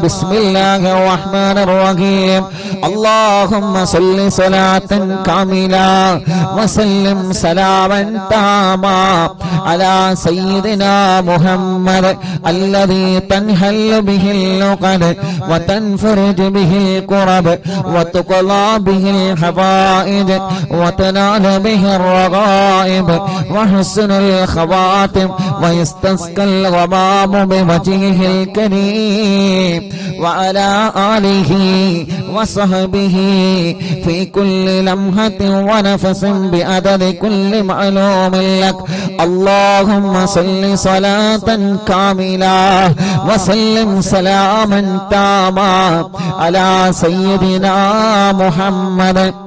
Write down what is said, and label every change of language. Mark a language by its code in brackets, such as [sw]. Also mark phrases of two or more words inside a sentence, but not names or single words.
[ar] بسم الله الرحمن الرحيم اللهم صل صلاة كاملة وسلم سلاما تاما على سيدنا محمد الذي تنحل به العقد وتنفرج به الكرب وتقضى به الحوائج وتنال به الرغائب وحسن الخواتيم ويستس ويستسقى الغمام بوجهه الكريم وعلى آله وصحبه في كل لمحة ونفس بعدد كل معلوم لك. اللهم صل صلاة كاملة وسلم سلاما تاما على سيدنا محمد